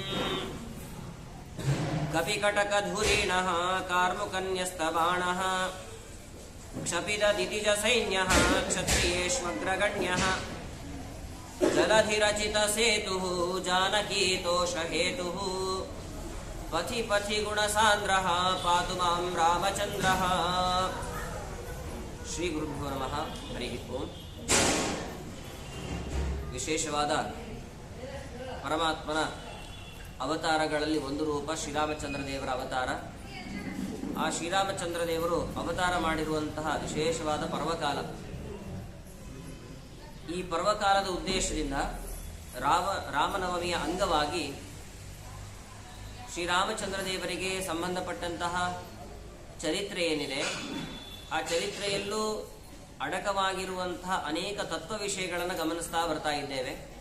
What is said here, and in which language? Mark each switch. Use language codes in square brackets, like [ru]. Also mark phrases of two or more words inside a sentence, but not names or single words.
[sa] ಕಪಿಕಟಕಧುರೀಣಃ ಕಾರ್ಮುಕನ್ಯಸ್ತಬಾಣಃ ಕ್ಷಪಿತದಿತಿಜ ಸೈನ್ಯಃ ಕ್ಷತ್ರಿಯೇಷ್ವಗ್ರಗಣ್ಯಃ ಜಲಧಿರಚಿತ ಸೇತುಃ ಜಾನಕೀತೋಷಹೇತುಃ ಪಥಿ ಪಥಿ ಗುಣಸಾಂದ್ರಃ ಪಾತು ಮಾಂ ರಾಮಚಂದ್ರಃ. ಶ್ರೀ ಗುರುಭ್ಯೋ ನಮಃ. ಹರಿ ಓಂ. [kn] ವಿಶೇಷವಾದ ಪರಮಾತ್ಮನ ಅವತಾರಗಳಲ್ಲಿ ಒಂದು ರೂಪ ಶ್ರೀರಾಮಚಂದ್ರ ದೇವರ ಅವತಾರ. ಆ ಶ್ರೀರಾಮಚಂದ್ರ ದೇವರು ಅವತಾರ ಮಾಡಿರುವಂತಹ ವಿಶೇಷವಾದ ಪರ್ವಕಾಲ. ಈ ಪರ್ವಕಾಲದ ಉದ್ದೇಶದಿಂದ ರಾಮನವಮಿಯ ಅಂಗವಾಗಿ ಶ್ರೀರಾಮಚಂದ್ರ ದೇವರಿಗೆ ಸಂಬಂಧಪಟ್ಟಂತಹ ಚರಿತ್ರೆ ಏನಿದೆ, ಆ ಚರಿತ್ರೆಯಲ್ಲೂ ಅಡಕವಾಗಿರುವಂತಹ ಅನೇಕ ತತ್ವ ವಿಷಯಗಳನ್ನು ಗಮನಿಸ್ತಾ ಬರ್ತಾ ಇದ್ದೇವೆ.